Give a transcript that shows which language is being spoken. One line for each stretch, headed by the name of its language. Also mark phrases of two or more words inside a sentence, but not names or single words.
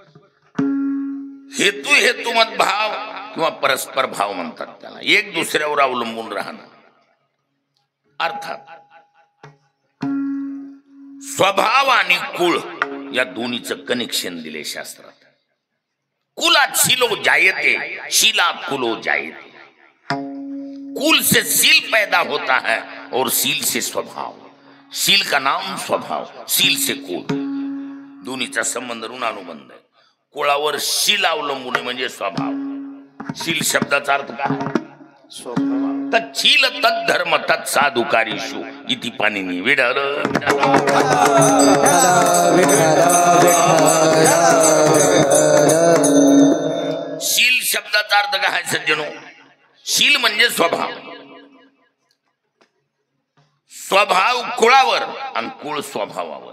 Marathi: हेतुमत भाव किंवा परस्पर भाव म्हणतात त्याला. एक दुसऱ्यावर अवलंबून राहणं. अर्थात स्वभाव आणि कुळ या दोन्हीचं कनेक्शन दिले शास्त्रात.
Sanskrit: कुलात शिलो जायते, शीलात कुलो जायते.
Hindi: कुल से सील पैदा होता है और सील से स्वभाव. शील का नाम स्वभाव, शील से कुल.
Marathi: दोन्हीचा संबंध ऋणानुबंध आहे. कुळावर शील अवलंबून म्हणजे स्वभाव. शील शब्दाचा अर्थ काय? स्वभाव.
Sanskrit: तच्छील तद्धर्म तत्साधुकारीषु इति पाणिनी.
Marathi: विठ्ठल शील शब्दाचा अर्थ काय सज्जनो? शील म्हणजे स्वभाव. स्वभाव कुळावर आणि कुळ स्वभावावर.